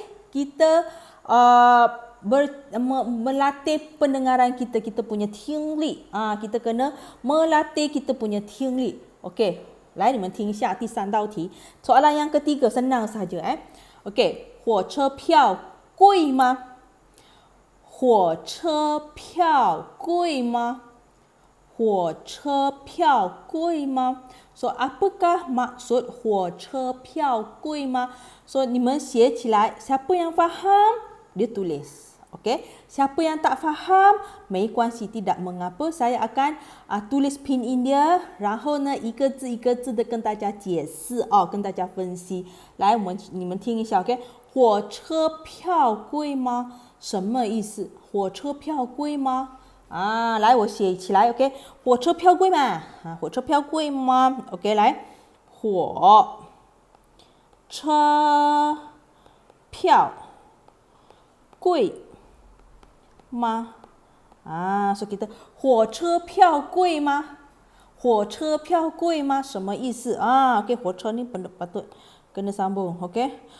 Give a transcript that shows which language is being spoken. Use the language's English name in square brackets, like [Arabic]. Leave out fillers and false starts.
[Malay] kita melatih pendengaran kita punya 听力 kita kena melatih kita punya 听力 OK, [Chinese] 来你们听一下第三道题 [Malay] soalan yang ketiga senang saja OK, [Chinese] 火车票贵吗？火车票贵吗？火车票贵吗？ [Malay] So apakah maksud [Chinese] 火车票贵吗？ [Malay] So [Chinese] 你们写起来 [Malay] siapa yang faham dia tulis. Okey, siapa yang tak faham [Chinese] 没关系 [Malay] tidak mengapa saya akan tulis [Chinese] 拼音dia，然后呢一个字一个字的跟大家解释跟大家分析。来，你们听一下 ，OK？ 火车票贵吗？什么意思？火车票贵吗？来，我写起来 ，OK？火车票贵吗？火车票贵吗 ？OK， 来，火车票贵吗？ [Malay] so kita [Chinese] 火车票贵吗？火车票贵吗？什么意思？OK， 火车 [Malay] ni patut kena sambung， [Chinese] OK？